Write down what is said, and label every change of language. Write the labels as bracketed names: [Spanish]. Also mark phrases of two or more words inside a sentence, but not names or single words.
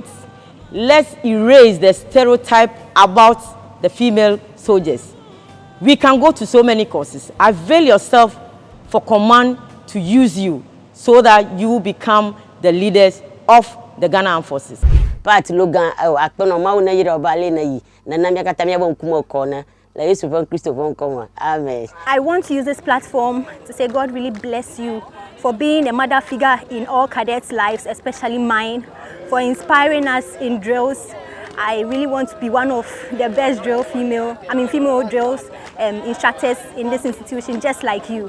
[English] Let's erase the stereotype about the female soldiers. We can go to so many courses. Avail yourself for command to use you so that you become the leaders of the Ghana Armed Forces. [Ewe] Pat Logah, akpono ma una yira obale na yi na na mi akata mi abo nkumo kona la Yesu von Kristo von konwa. [English] Amen. I want to use this platform to say God really bless you for being a mother figure in all cadets' lives, especially mine, for inspiring us in drills. I really want to be one of the best female drills instructors in this institution, just like you.